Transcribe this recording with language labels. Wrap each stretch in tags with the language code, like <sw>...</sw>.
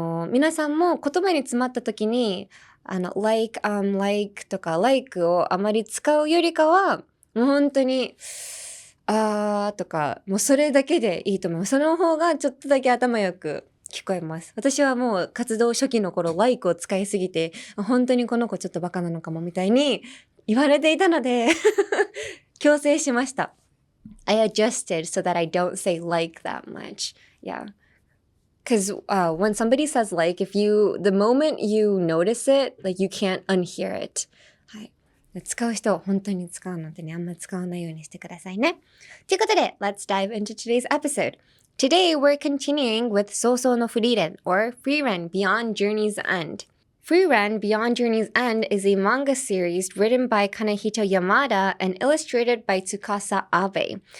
<ja>皆さんも言葉に詰まった時に、like, like とか like をあまり使うよりかは、もう本当に、とか、もうそれだけでいいと思います。その方がちょっとだけ頭よく聞こえます。私はもう活動初期の頃、like を使いすぎて、本当にこの子ちょっとバカなのかもみたいに言われていたので、強制しました。</ja> <en>I adjusted so that I don't say like that much. Yeah. Because when somebody says like, the moment you notice it, like you can't unhear it.</en> <ja>はい。使う人、本当に使うのでね、あんま使わないようにしてくださいね。ということで、</ja> <en>let's dive into today's episode. Today, we're continuing with 葬送のフリーレン or Frieren Beyond Journey's End. Frieren Beyond Journey's End is a manga series written by Kanehito Yamada and illustrated by Tsukasa Abe.</en>